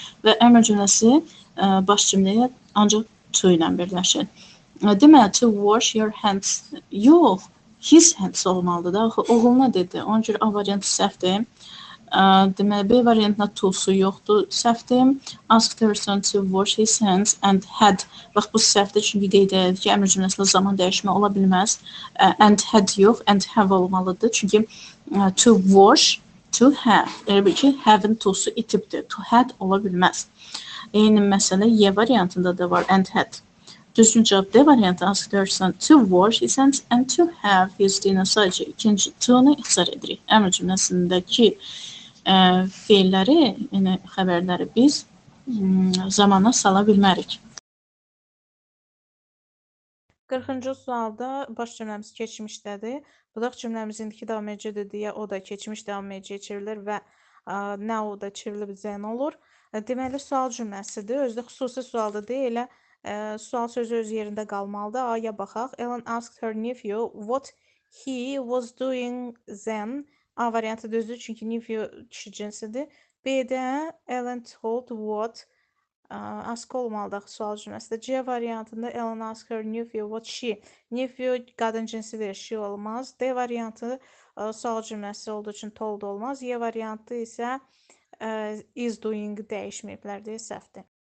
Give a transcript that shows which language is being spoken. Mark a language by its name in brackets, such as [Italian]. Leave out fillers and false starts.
[Azerbaijani] Və əmr cümləsi baş cümləyə ancaq to ilə birləşir. Deməli, [English] to wash your hands. [Azerbaijani] Yox, his hands olmalıdır da. Axı oğluna dedi. Ona görə A variantı səhvdir. Deməli, B variantına to-su yoxdur, səhvdir. [English] Asked her son to wash his hands and had. [Azerbaijani] Bax, bu səhvdir, çünki qeyd edilir ki, əmr cümləsində zaman dəyişmə ola bilməz. And had yox, and have olmalıdır. Çünki to wash, to have. Elə bil ki, have-in to-su itibdir. To had ola bilməz. Eyni məsələ Y variantında da var, and had. Düzgün cavab D variantı. [English] Asked her son to wash his hands and to have his dinner. [Azerbaijani] Sadəcə ikinci to-nu ixtisar edirik. Əmr cümləsindəki feilləri, yəni xəbərləri biz zamana sala bilmərik. 40-cı sualda baş cümləmiz keçmişdədir. Budaq cümləmiz indiki davam edicidir deyə o da keçmiş davam ediciyə çevrilir və now da çevrilib then olur. Deməli, sual cümləsidir. Özdə xüsusi sualda deyil, sual sözü öz yerində qalmalıdır. A-ya baxaq. [English] Ellen asked her nephew what he was doing then. [Azerbaijani] A variantı düzdür, çünki nephew kişi cinsidir. B-də Ellen told what ask olmalıdır sual cümləsində. C variantında [English] Ellen asked her nephew what she. [Azerbaijani] Nephew qadın cinsidir, she olmaz. D variantı sual cümləsi olduğu üçün told olmaz. Y variantı isə is doing dəyişməyiblər deyə səhvdir.